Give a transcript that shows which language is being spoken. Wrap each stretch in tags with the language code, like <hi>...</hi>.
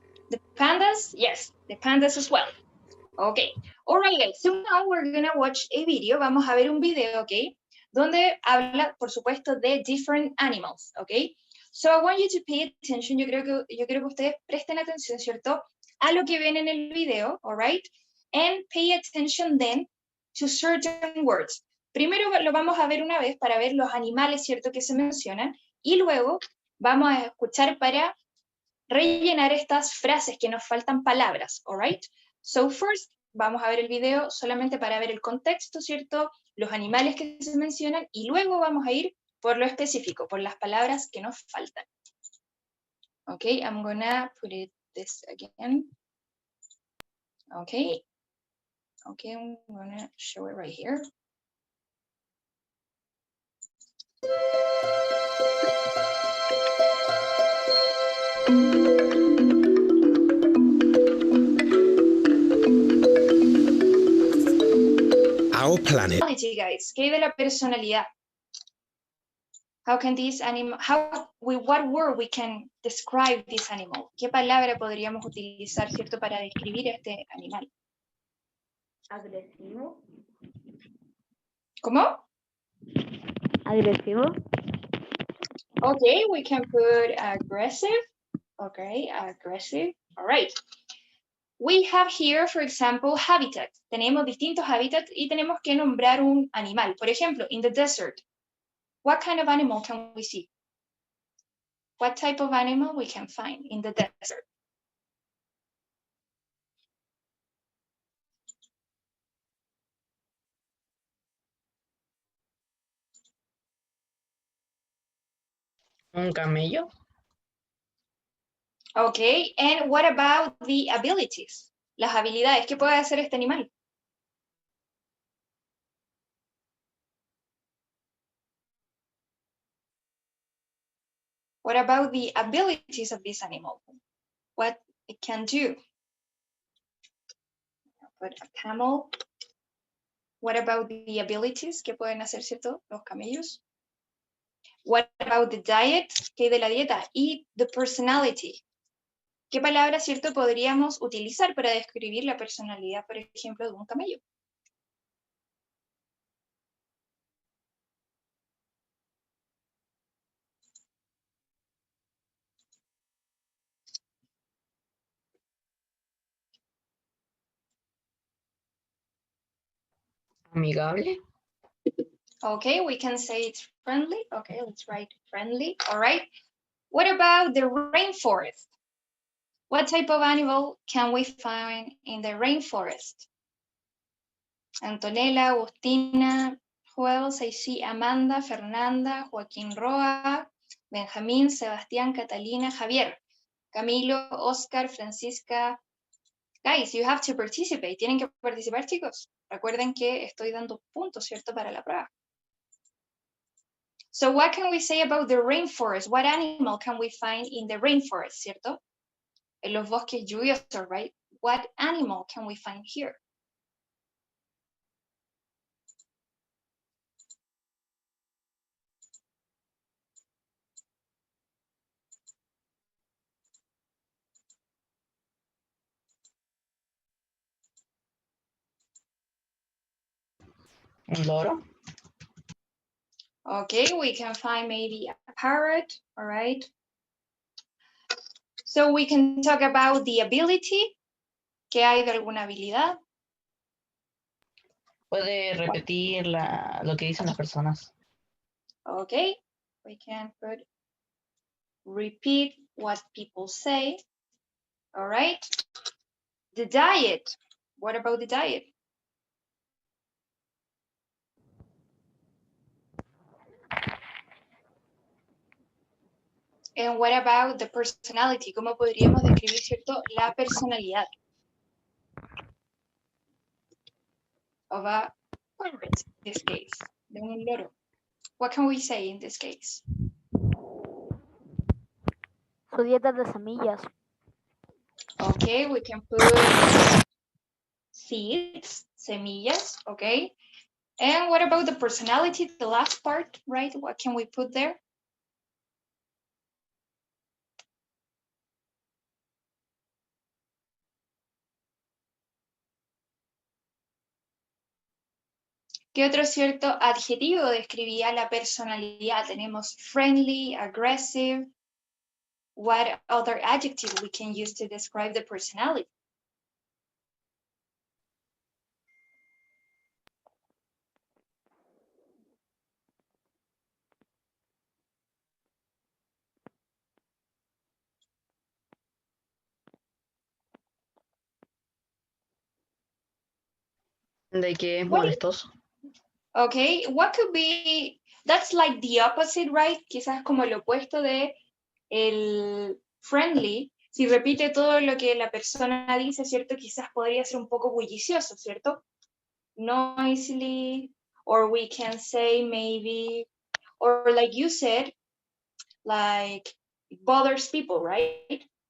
<en>The pandas? Yes, the pandas as well. Okay. All right, guys. So now we're gonna watch a video.</en> <es>Vamos a ver un video,</es> <en>okay?</en> <es>Donde habla, por supuesto, de</es> <en>different animals,</en> <es>okay?</es> <en>So I want you to pay attention.</en> <es>Yo creo que ustedes presten atención, ¿cierto? A lo que ven en el video,</es> <en>all right? And pay attention then to certain words.</en> <es>Primero lo vamos a ver una vez para ver los animales, ¿cierto? Que se mencionan. Y luego vamos a escuchar para rellenar estas frases que nos faltan palabras,</es> <en>all right? So first,</en> <es>vamos a ver el video solamente para ver el contexto, ¿cierto? Los animales que se mencionan y luego vamos a ir por lo específico, por las palabras que nos faltan.</es> <en>Okay, I'm gonna put this again. Okay, I'm gonna show it right here. Our planet.</en> <es>Guys, ¿qué hay de la personalidad?</es> <en>How can this animal, what word we can describe this animal?</en> <es>¿Qué palabra podríamos utilizar, cierto, para describir este animal? Agresivo. ¿Cómo? Agresivo.</es> <en>Okay, we can put aggressive. Okay, aggressive. All right. We have here, for example, habitat.</en> <es>Tenemos distintos hábitats y tenemos que nombrar un animal. Por ejemplo,</es> <en>in the desert, what kind of animal can we see? What type of animal we can find in the desert?</en> <es>Un camello.</es> <en>Okay, and what about the abilities?</en> <es>Las habilidades, ¿qué puede hacer este animal?</es> <en>What about the abilities of this animal? What it can do? Put a camel. What about the abilities?</en> <es>¿Qué pueden hacer, cierto? Los camellos.</es> <en>What about the diet?</en> <es>¿Qué hay de la dieta?</es> <en>Y the personality.</en> <es>¿Qué palabra, cierto, podríamos utilizar para describir la personalidad, por ejemplo, de un camello? Amigable.</es> <en>Okay, we can say it's friendly. Okay, let's write friendly. All right. What about the rainforest? What type of animal can we find in the rainforest? Antonella, Agustina, who else? I see Amanda, Fernanda, Joaquín Roa, Benjamín, Sebastián, Catalina, Javier, Camilo, Oscar, Francisca. Guys, you have to participate.</en> <es>Tienen que participar, chicos. Recuerden que estoy dando puntos, ¿cierto? Para la prueba.</es> <en>So what can we say about the rainforest? What animal can we find in the rainforest, ¿cierto?</en> <es>En los bosques lluviosos, right?</es> <en>What animal can we find here?</en> <es>Un loro.</es> <en>Okay, we can find maybe a parrot, all right? So we can talk about the ability.</en> <es>¿Qué hay de alguna habilidad? Puede repetir lo que dicen las personas.</es> <en>Okay, we can put repeat what people say. All right. The diet. What about the diet? And what about the personality?</en> <es>¿Cómo podríamos describir, cierto, la personalidad</es> <en>of a parrot, in this case,</en> <es>de un loro?</es> <en>What can we say in this case?</en> <es>Su dieta de semillas.</es> <en>Okay, we can put seeds, semillas, okay? And what about the personality, the last part, right? What can we put there?</en> <es>¿Qué otro cierto adjetivo describía la personalidad? Tenemos</es> <en>friendly, aggressive. What other adjective we can use to describe the personality?</en> <es>De que es</es> <en>What is-</en> <es>molestoso.</es> <en>Okay, what could be, that's like the opposite, right?</en> <es>Quizás como el opuesto de el friendly. Si repite todo lo que la persona dice, ¿cierto? Quizás podría ser un poco bullicioso, ¿cierto?</es> <en>Noisily, or we can say maybe, or like you said, like it bothers people, right?</en>